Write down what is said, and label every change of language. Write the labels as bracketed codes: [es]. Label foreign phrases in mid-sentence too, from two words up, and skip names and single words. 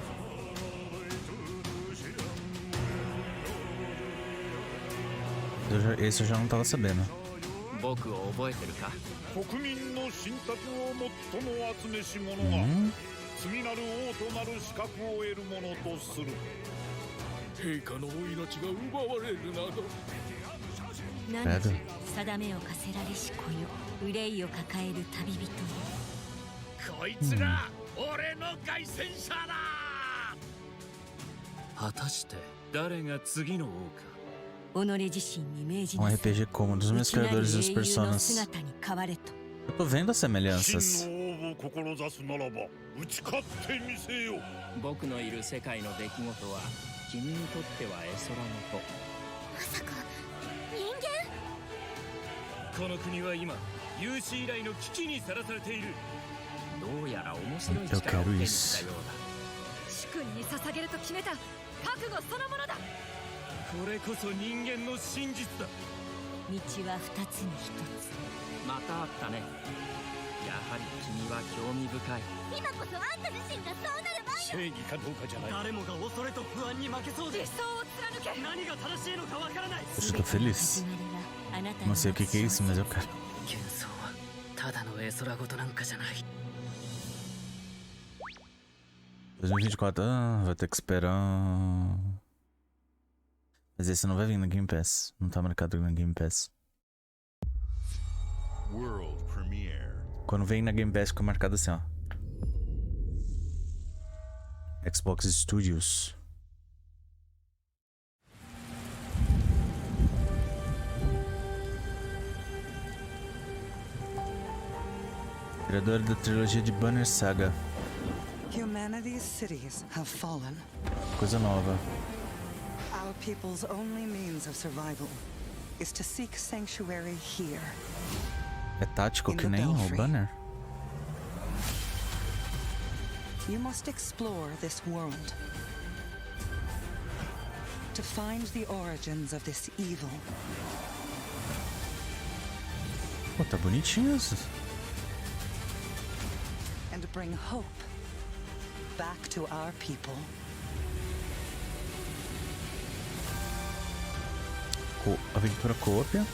[pt] Esse eu já não tava sabendo. Credo. [ja] 定めを課せられし子よ、憂いを抱える旅人よ。こいつが俺の凱旋者だ。果たして誰が次の王か。己自身に命じ [pt] Um RPG como um dos meus criadores dos personagens. [ja] 姿に変われと。 [pt] Eu tô vendo as semelhanças. [ja] 僕のいる世界の出来事は君にとっては絵空の子。まさか人間？この国は今有史以来の危機にさらされている。どうやら面白い力を手にしたようだ。主君に捧げると決めた覚悟そのものだ。これこそ人間の真実だ。道は二つに一つ。また会ったね。やはり君は興味深い。今こそあんた自身がそうなる前よ。正義かどうかじゃない。誰もが恐れと不安に負けそうで。理想を貫け。何が正しいのかわからない。 [pt] Eu tô feliz. Não sei o que é isso, mas eu quero. [ja] 幻想はただの絵空事なんかじゃない。 [pt] 2024, vai ter que esperar. Mas esse não vai vir na Game Pass. Não tá marcado na Game Pass. [en] World Premiere. [pt] Quando vem na Game Pass fica marcado assim, ó. Xbox Studios. Criador da trilogia de Banner Saga. [en] Humanity's cities have fallen. [pt] Coisa nova. [en] Our people's only means of survival is to seek sanctuary here. [pt] É tático que nem o Banner? [en] You must explore this world to find the origins of this evil. [pt] Pô, tá bonitinho isso. [en] And bring hope back to our people. [pt] Aventura co-op.